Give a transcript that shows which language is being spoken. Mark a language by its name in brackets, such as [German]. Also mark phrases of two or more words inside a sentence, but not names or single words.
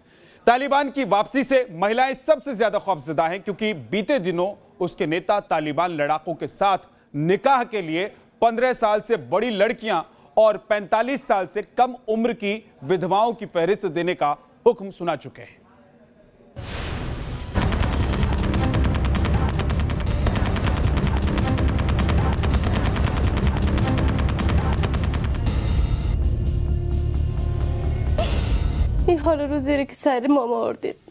[Hindi] तालिबान की वापसी से महिलाएं सबसे ज्यादा खौफजदा हैं, क्योंकि बीते दिनों उसके नेता तालिबान लड़ाकों के साथ निकाह के लिए 15 साल से बड़ी लड़कियां और 45 साल से कम उम्र की विधवाओं की फहरिस्त देने का हुक्म सुना चुके हैं। [Persian] این حال رو زیر که سر ماما آوردید.